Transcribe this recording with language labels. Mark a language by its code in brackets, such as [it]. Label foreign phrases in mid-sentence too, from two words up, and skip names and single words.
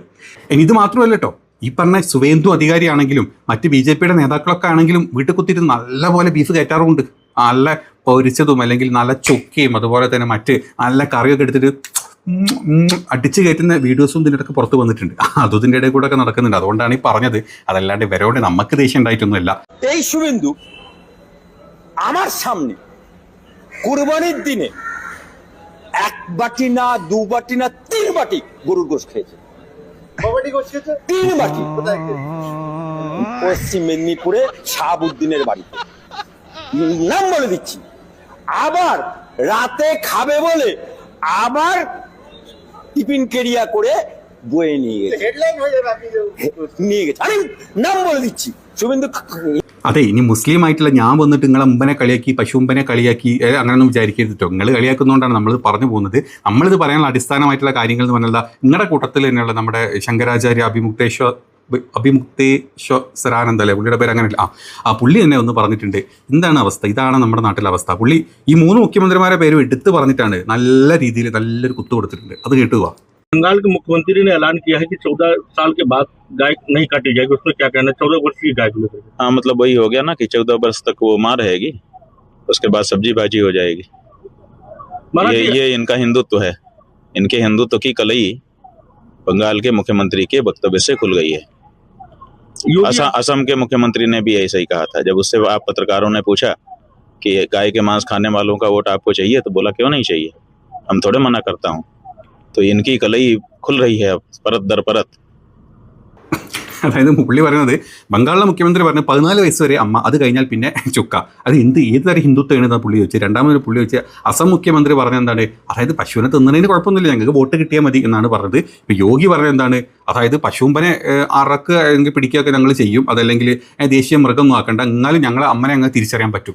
[ml] ഇനി ഇത് മാത്രമല്ല കേട്ടോ, ഈ പറഞ്ഞ സുവേന്ദു അധികാരിയാണെങ്കിലും മറ്റ് BJPയുടെ നേതാക്കളൊക്കെ ആണെങ്കിലും വീട്ടിൽ കുത്തിയിട്ട് നല്ലപോലെ ബീഫ് കയറ്റാറുമുണ്ട്. നല്ല പൊരിച്ചതും അല്ലെങ്കിൽ നല്ല ചൊക്കയും അതുപോലെ തന്നെ മറ്റ് നല്ല കറിയൊക്കെ എടുത്തിട്ട് അടിച്ചു കയറ്റുന്ന വീഡിയോസും ഇതിൻ്റെ ഇടയ്ക്ക് പുറത്ത് വന്നിട്ടുണ്ട്. അതും ഇതിൻ്റെ ഇടയിൽ കൂടെ ഒക്കെ നടക്കുന്നുണ്ട്. അതുകൊണ്ടാണ് ഈ പറഞ്ഞത്. അതല്ലാണ്ട് ഇവരോട് നമുക്ക് ദേഷ്യം ഉണ്ടായിട്ടൊന്നുമില്ല. [bn] এই শুভেন্দু আমার সামনে কুরবানির দিনে 1 বাটি না 2 বাটি না 3 বাটি গরুর গোশত খেয়েছে। 3 বাটি। পশ্চিম মেদিনীপুরে শাহাবুদ্দিনের বাড়িতে, নাম বলে দিচ্ছি। আবার রাতে খাবে বলে আবার টিফিন কেরিয়া করে বয়ে নিয়ে গেছে। আমি নাম বলে দিচ্ছি শুভেন্দু। [ml] അതെ, ഇനി മുസ്ലിം ആയിട്ടുള്ള ഞാൻ വന്നിട്ട് നിങ്ങളെ മുമ്പനെ കളിയാക്കി പശുമ്പനെ കളിയാക്കി അങ്ങനെയൊന്നും വിചാരിക്കരുത് കേട്ടോ. നിങ്ങൾ കളിയാക്കുന്നതുകൊണ്ടാണ് നമ്മളിത് പറഞ്ഞു പോകുന്നത്. നമ്മളിത് പറയാനുള്ള അടിസ്ഥാനമായിട്ടുള്ള കാര്യങ്ങൾ എന്ന് പറഞ്ഞാൽ നിങ്ങളുടെ കൂട്ടത്തിൽ തന്നെയുള്ള നമ്മുടെ ശങ്കരാചാര്യ അഭിമുക്തേശ്വരാനന്ദ അല്ലേ പുള്ളിയുടെ പേര്, അങ്ങനെയല്ല, ആ പുള്ളി തന്നെ ഒന്ന് പറഞ്ഞിട്ടുണ്ട് എന്താണ് അവസ്ഥ, ഇതാണ് നമ്മുടെ നാട്ടിലെ അവസ്ഥ. പുള്ളി ഈ 3 മുഖ്യമന്ത്രിമാരെ പേരും എടുത്ത് പറഞ്ഞിട്ടാണ് നല്ല രീതിയിൽ നല്ലൊരു കുത്തു കൊടുത്തിട്ടുണ്ട്. അത് കേട്ടുക. [hi] बंगाल के मुख्यमंत्री ने ऐलान किया है कि 14 साल के बाद गाय नहीं काटी जाएगी, उसमें क्या कहना है? 14 वर्ष की गाय को लेकर। हाँ, मतलब वही हो गया ना कि 14 वर्ष तक वो मां रहेगी, उसके बाद सब्जी बाजी हो जाएगी। ये इनका हिंदुत्व है। इनके हिंदुत्व की कलई बंगाल के मुख्यमंत्री के वक्तव्य से खुल गई है। असम के मुख्यमंत्री ने भी ऐसा ही कहा था। जब उससे आप पत्रकारों ने पूछा कि गाय के मांस खाने वालों का वोट आपको चाहिए, तो बोला क्यों नहीं चाहिए, हम थोड़े मना करता हूँ। तो इनकी कलई खुल रही है परत दर परत। [ml] അതായത് പുള്ളി പറയുന്നത് ബംഗാളിലെ മുഖ്യമന്ത്രി പറഞ്ഞു 14 വയസ്സ് വരെ അമ്മ, അത് കഴിഞ്ഞാൽ പിന്നെ ചുക്ക. അത് ഏത് തരം ഹിന്ദുത്വമാണ് പുള്ളി വെച്ച്. രണ്ടാമതൊരു പുള്ളി വെച്ച് അസം മുഖ്യമന്ത്രി പറഞ്ഞ എന്താണ്, അതായത് പശുവിനെ തിന്നുന്നതിന് കുഴപ്പമൊന്നുമില്ല, ഞങ്ങൾക്ക് വോട്ട് കിട്ടിയാൽ മതി എന്നാണ് പറഞ്ഞത്. ഇപ്പോൾ യോഗി പറഞ്ഞത് എന്താണ്, അതായത് പശുമ്പനെ അറക്കുക അല്ലെങ്കിൽ പിടിക്കുകയൊക്കെ ഞങ്ങൾ ചെയ്യും, അതല്ലെങ്കിൽ ദേശീയ മൃഗം ആക്കണ്ട, എന്നാലും ഞങ്ങളെ അമ്മനെ അങ്ങ് തിരിച്ചറിയാൻ പറ്റും.